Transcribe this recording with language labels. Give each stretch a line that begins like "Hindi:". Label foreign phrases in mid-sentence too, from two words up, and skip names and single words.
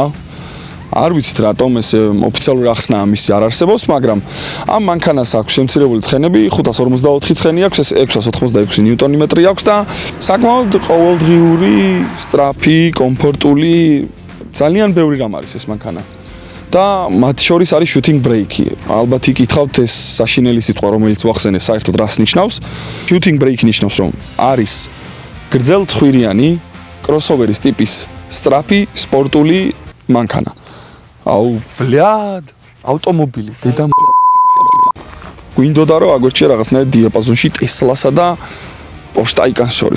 Georgian: არ ვიცით რატომ ეს ოფიციალური ახსნა ამისი არ არსებობს, მაგრამ ამ მანქანას აქვს შემცირებული ცხენები, 554 ცხენი აქვს, ეს 686 ნიუტონიმეტრი აქვს და საკმაოდ ყოველდღიური, სწრაფი, კომფორტული, ძალიან ბევრი რამ არის ეს მანქანა. და მათ შორის არის
English: shooting brake-
Georgian: ი. ალბათ იკითხავთ ეს საშინელი სიტყვა, რომელიც ვახსენე, საერთოდ რას ნიშნავს?
English: Shooting brake
Georgian: ნიშნავს, რომ არის გრძელწხვირიანი, crossover-ის ტიპის სწრაფი, სპორტული მანქანა. აუ, ბლად, ავტომობილი, დედა გვინდოდა რომ აგვერჩია რაღაცნაირ დიაპაზონში Tesla-სა და Porsche Taycan შორის.